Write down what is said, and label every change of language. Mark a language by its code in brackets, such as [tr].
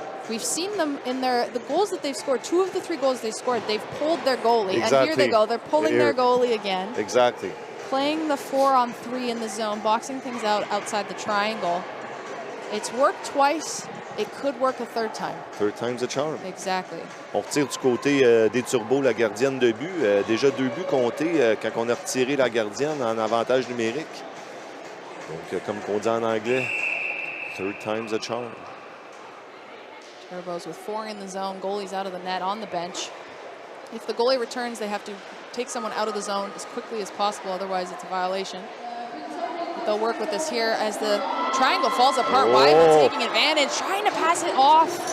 [en] We've seen them in the goals that they've scored, 2 of the 3 goals they've scored, they've pulled their goalie. Exactly. And here they go, they're pulling their goalie again. Exactly. Playing the 4-on-3 in the zone, boxing things out outside the triangle. It's worked twice, it could work a third time. Third time's a charm. Exactly. [fr] On retire du côté des Turbos la gardienne de but. Déjà 2 buts comptés quand on a retiré la gardienne en avantage numérique. Donc, comme on dit en anglais, [en] third time's a charm. Turbos with 4 in the zone, goalies out of the net on the bench. If the goalie returns, they have to take someone out of the zone as quickly as possible, otherwise it's a violation. But they'll work with this here as the triangle falls apart. Wyman's taking advantage, trying to pass it off.